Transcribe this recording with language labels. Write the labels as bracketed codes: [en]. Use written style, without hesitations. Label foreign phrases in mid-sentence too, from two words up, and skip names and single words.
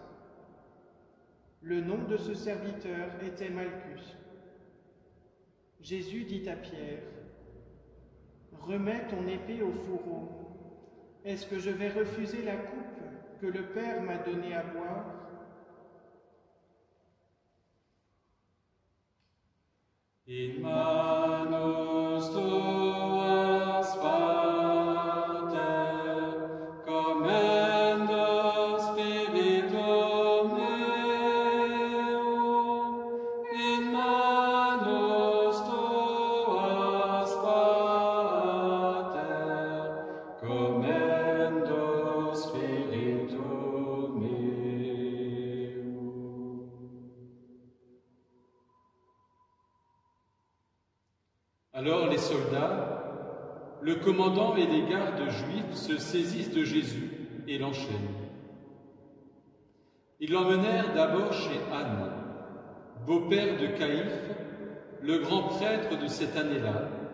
[fr] Le nom de ce serviteur était Malchus. Jésus dit à Pierre : « Remets ton épée au fourreau. Est-ce que je vais refuser la coupe que le Père m'a donnée à boire ? » [la] In manus tuas, Pater, commendo Spiritum Deum. In manus tuas, Pater, commendo Spiritum Deum. [fr] Alors les soldats, le commandant et les gardes juifs se saisissent de Jésus et l'enchaînent. Ils l'emmenèrent d'abord chez Anne, beau-père de Caïphe, le grand prêtre de cette année-là.